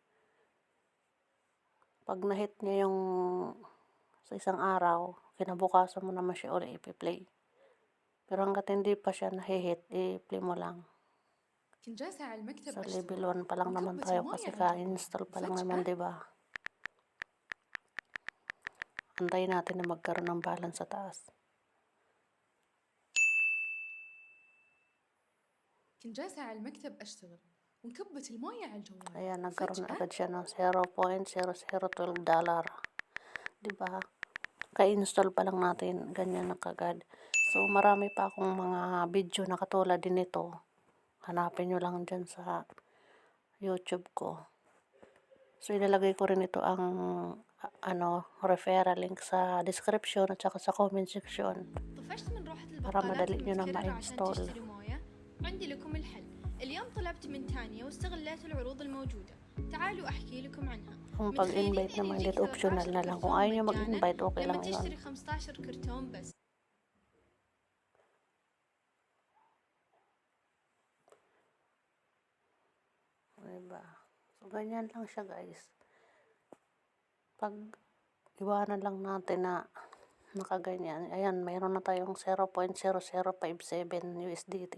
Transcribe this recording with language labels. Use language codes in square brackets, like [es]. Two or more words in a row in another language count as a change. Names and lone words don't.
[tl] Pag na-hit niya yung sa isang araw, kinabukasan mo naman siya ulit ipi-play. Pero hanggat hindi pa siya na-hit, i-play mo lang. Sa level 1 pa lang naman tayo kasi ka-install pa lang naman, diba? Antayin natin na magkaroon ng balance sa taas. [ar] كنت جالسة على المكتب أشتغل وانكبت الموية على الجوال. [tl] Ayan, nagkaroon agad siya ng $0.0012. Diba? Ka-install pa lang natin, ganyan na kagad. So, marami pa akong mga video na katulad din ito. Hanapin nyo lang dyan sa YouTube ko. So, ilalagay ko rin ito ang [en] referral link [tl] sa description at saka sa [en] comment section [ar] طفشت من روحة [tl] para [ar] البقالات [tl] madali nyo na [ar] المتكررة عشان [tl] ma-install. [ar] تشتري موية؟ عندي لكم الحل. اليوم طلبت من تانيا واستغليت العروض الموجودة. تعالوا أحكي لكم عنها. [tl] Kung [ar] متخيلين [tl] pag-invite [ar] إن [tl] naman [ar] يجيك [tl] dito optional [ar] 13 [tl] na lang. Kung [ar] كرتون [tl] ayaw nyo [ar] مجانا [tl] mag-invite, okay [ar] لما [tl] lang yun. [ar] تشتري 15 كرتون بس. [tl] Diba? So, ganyan lang siya guys. Pag iwanan lang natin na nakaganyan. Ayan, mayroon na tayong 0.0057 USDT.